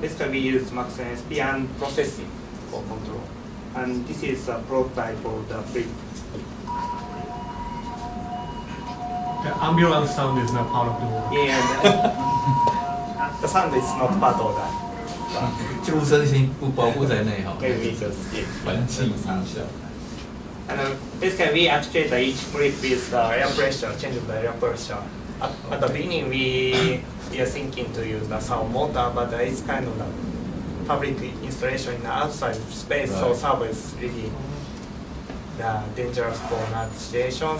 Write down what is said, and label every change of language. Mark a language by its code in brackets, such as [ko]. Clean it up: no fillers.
[en] Basically, we use Max MSP and processing for control. And this is a prototype of the flip. The ambulance sound is not part of the work. Yeah, the sound is not part of that. [zh] 救护车声音不包括在内哈。 [en] Maybe just skip. [zh] 环境音效。 [en] And basically, we actuate each flip with the air pressure, change of the air pressure. At the beginning, we are thinking to use the sound motor, but it's kind of the public installation in the outside space, so sound is really dangerous for that situation.